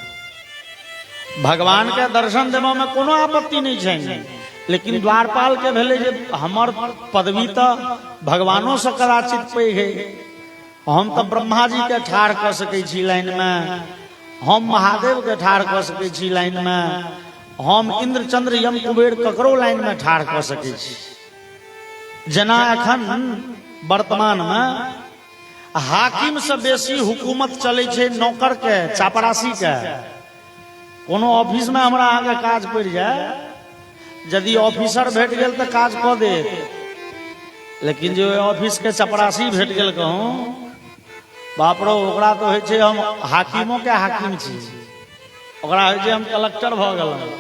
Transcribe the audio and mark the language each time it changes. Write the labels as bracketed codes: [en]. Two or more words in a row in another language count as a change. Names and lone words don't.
[mai] भगवान के दर्शन देवा में कोनो आपत्ति नहीं छै, लेकिन द्वारपाल के भेले जे हमर पदवी तो भगवानों से कदाचित पैघ है। हम तो ब्रह्मा जी के ठाड़ कर सकै छी लाइन में, हम महादेव के ठाड़ कर सकै छी लाइन में, हम इंद्र चंद्र यम कुबेर ककरो लाइन में ठाड़ कर सकै छी। जना एखन वर्तमान में हाकिम से बेसी हुकूमत चले छे नौकर के, चापरासी के। कोनो ऑफिस में हमरा आगे काज पड़ जाए, यदि ऑफिसर भेट गेल तो काज कऽ देत, लेकिन जो ऑफिस के चपरासी भेट गेल कहूँ, बाप रो, ओकरा तो होय छै हम हाकिमों के हाकिम छी, ओकरा होय छै हम कलेक्टर भ गेलहुँ।